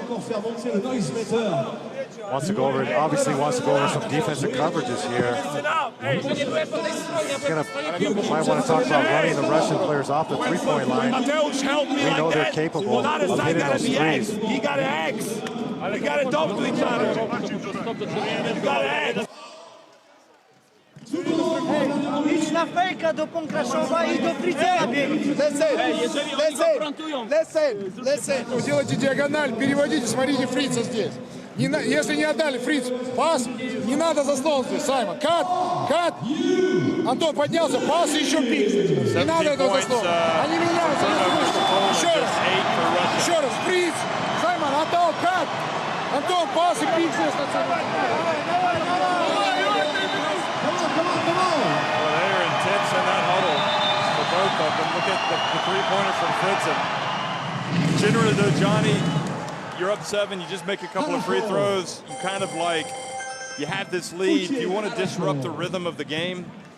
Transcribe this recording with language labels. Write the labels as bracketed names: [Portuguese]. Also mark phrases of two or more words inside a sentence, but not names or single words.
[English] Wants to go over, obviously wants to go over some defensive coverages here. Might want to talk about running the Russian players off the three-point line. We know they're capable of hitting those threes. You got to X. You got to double to each other. You got to X. [Polish] Idź na fejka do Pongashova i do Fritzena biegnie. [English] Listen. [Russian] Делайте диагональ, переводите, смотрите Фрица здесь. Если не отдали Фриц пас, не надо за стол здесь, Саймон. Кат. Антон поднялся, пас и еще пик. Не надо этого за стол. Они меняются. Еще раз, Фриц. Саймон, Антон, кат. Антон, пас и пик здесь. [English] Well, they're intense in that huddle for both of them. Look at the three-pointer from Fritzen. Generally, though, Johnny, you're up 7, you just make a couple of free throws. You kind of like, you have this lead. You want to disrupt the rhythm of the game.